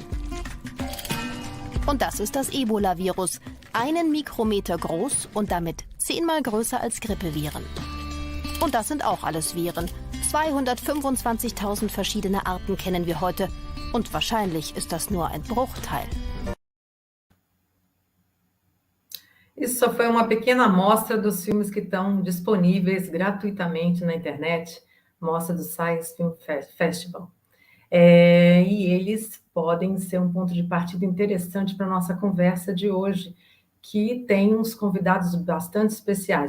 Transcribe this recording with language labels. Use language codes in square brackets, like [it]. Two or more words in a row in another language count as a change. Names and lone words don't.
[de] Und das ist das Ebola-Virus, 1 Mikrometer groß und damit 10-mal größer als Grippeviren. Und das sind auch alles Viren. 225.000 verschiedene Arten kennen wir heute und wahrscheinlich ist das nur ein Bruchteil. [pt] Isso só foi uma pequena amostra dos filmes que estão disponíveis gratuitamente na internet, mostra do Science Film Festival. E eles podem ser um ponto de partida interessante para a nossa conversa de hoje, que tem uns convidados bastante especiais.